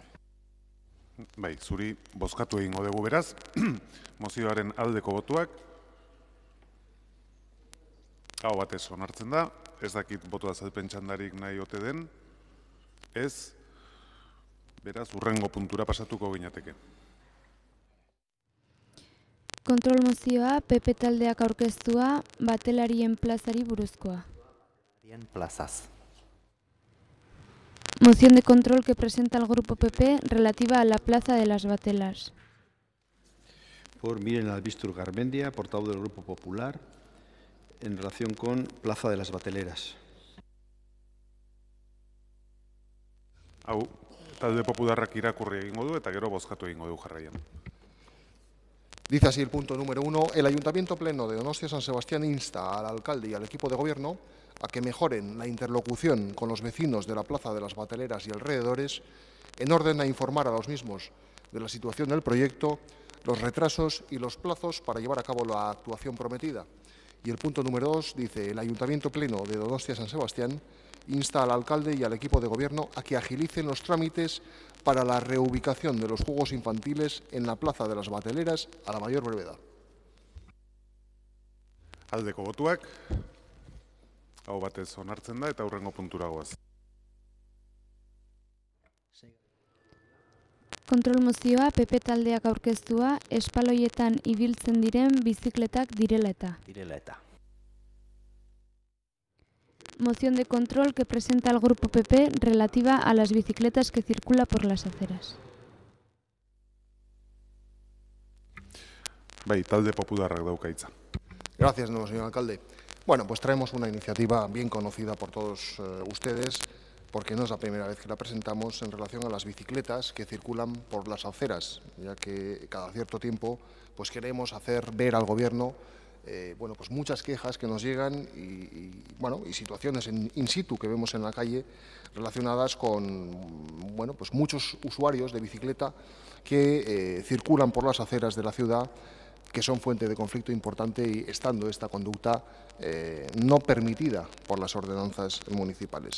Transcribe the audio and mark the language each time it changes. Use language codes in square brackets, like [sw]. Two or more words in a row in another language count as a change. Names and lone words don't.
[eu] Bai, zuri bozkatu egingo dugu beraz, mozioaren aldeko botuak, hau batez onartzen da, ez dakit botu azalpen txandarik nahi ote den, ez, beraz, hurrengo puntura pasatuko ginateke. Kontrol mozioa, PP taldeak aurkeztua, Batelarien plazari buruzkoa. [es] Plazas. Moción de control que presenta el Grupo PP relativa a la Plaza de las Batelas. Por Miren Albistur Garmendia, portavoz del Grupo Popular, en relación con Plaza de las Bateleras. [eu] Hau, talde popularrak irakurri egingo du eta gero bozkatu egingo du jarraian. [es] Dice así el punto número 1. El Ayuntamiento Pleno de Donostia San Sebastián insta al alcalde y al equipo de gobierno a que mejoren la interlocución con los vecinos de la Plaza de las Bateleras y alrededores en orden a informar a los mismos de la situación del proyecto, los retrasos y los plazos para llevar a cabo la actuación prometida. Y el punto número 2 dice, el Ayuntamiento Pleno de Donostia San Sebastián insta al alcalde y al equipo de gobierno a que agilicen los trámites para la reubicación de los juegos infantiles en la Plaza de las Bateleras a la mayor brevedad. [eu] Aldeko botuak, hau batez onartzen da eta hurrengo puntura goaz. Kontrol mozioa, PP taldeak aurkeztua, espaloietan ibiltzen diren bizikletak direla eta. [es] Moción de control que presenta el Grupo PP relativa a las bicicletas que circula por las aceras. [eu] Bai, talde popularrak dauka hitza. [es] Gracias, señor alcalde. Bueno, pues traemos una iniciativa bien conocida por todos ustedes, porque no es la primera vez que la presentamos en relación a las bicicletas que circulan por las aceras, ya que cada cierto tiempo pues queremos hacer ver al Gobierno bueno, pues muchas quejas que nos llegan y situaciones in situ que vemos en la calle relacionadas con bueno, pues muchos usuarios de bicicleta que circulan por las aceras de la ciudad, que son fuente de conflicto importante y estando esta conducta no permitida por las ordenanzas municipales.